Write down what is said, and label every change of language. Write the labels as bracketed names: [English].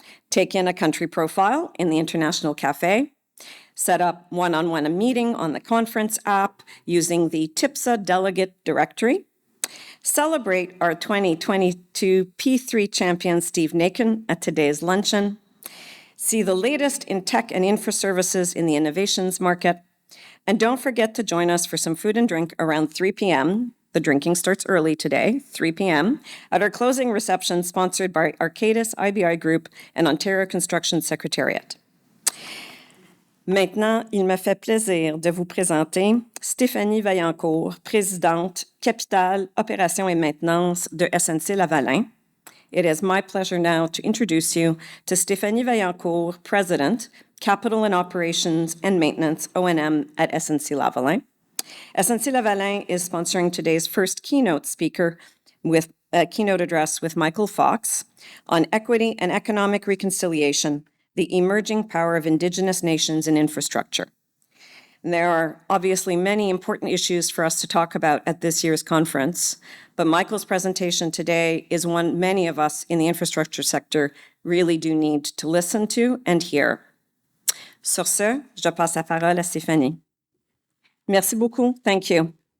[English] Take in a country profile in the International Cafe, set up one-on-one meeting on the conference app using the TIPSA delegate directory, celebrate our 2022 P3 champion Steve Nakin at today's luncheon, see the latest in tech and infra services in the innovations market, and don't forget to join us for some food and drink around 3 p.m. The drinking starts early today, 3 p.m., at our closing reception sponsored by Arcadis IBI Group and Ontario Construction Secretariat. [French] Maintenant, il me fait plaisir de vous présenter Stéphanie Vaillancourt, présidente Capital, Opération et Maintenance de SNC-Lavalin. [English] It is my pleasure now to introduce you to Stéphanie Vaillancourt, President, Capital and Operations and Maintenance, O&M at SNC-Lavalin. SNC-Lavalin is sponsoring today's first keynote speaker with a keynote address with Michael Fox on equity and economic reconciliation, the emerging power of Indigenous nations in infrastructure. And there are obviously many important issues for us to talk about at this year's conference, but Michael's presentation today is one many of us in the infrastructure sector really do need to listen to and hear. [French] Sur ce, je passe la parole à Stéphanie. Merci beaucoup. [English] Thank you.